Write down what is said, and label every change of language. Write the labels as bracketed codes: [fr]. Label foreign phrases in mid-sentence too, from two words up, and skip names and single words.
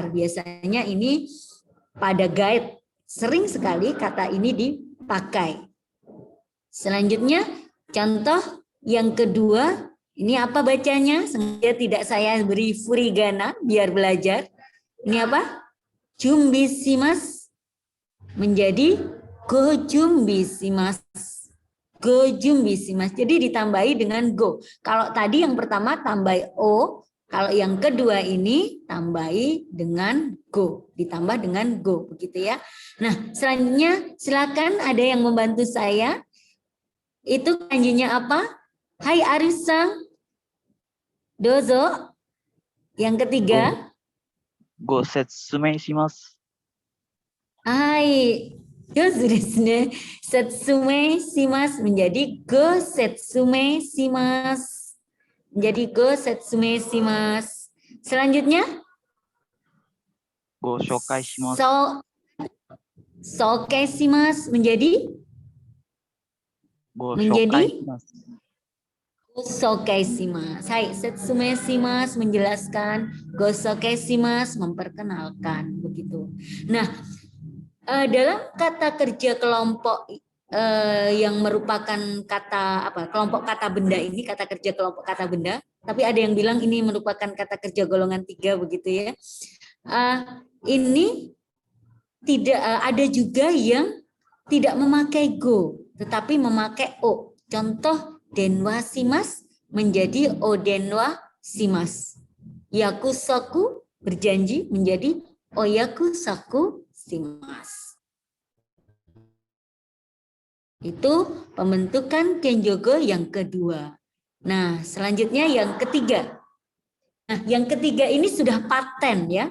[id] Biasanya ini pada guide sering sekali kata ini dipakai. Selanjutnya contoh yang kedua, ini apa bacanya? Sengaja tidak saya beri furigana biar belajar. Ini apa? [ja] 準備します menjadi ご準備します. ご準備します. [id] Jadi ditambahi dengan go. Kalau tadi yang pertama tambah o, kalau yang kedua ini tambahi dengan go, ditambah dengan go begitu ya. Nah, selanjutnya silakan ada yang membantu saya. Itu kanjinya apa? Hai Arif-san. Dozo. Yang ketiga. [ja] ご説明します. Hai. どうぞですね. 説明します menjadi ご説明します. Menjadi ご説明します. Selanjutnya. ご紹介します. 紹介します menjadi Go menjadi 紹介します. ご紹介します. はい、説明します menjelaskan, ご紹介します memperkenalkan begitu. [id] Nah, dalam kata kerja kelompok yang merupakan kata apa? Kelompok kata benda ini, kata kerja kelompok kata benda, tapi ada yang bilang ini merupakan kata kerja golongan 3 begitu ya. Ini tidak ada juga yang tidak memakai go, tetapi memakai o. Contoh [ja] 電話します [id] menjadi [ja] お電話します. [id] Yakusoku berjanji menjadi [ja] お約束します. [id] Itu pembentukan kenjogo yang kedua. Nah, selanjutnya yang ketiga. Nah, yang ketiga ini sudah paten ya.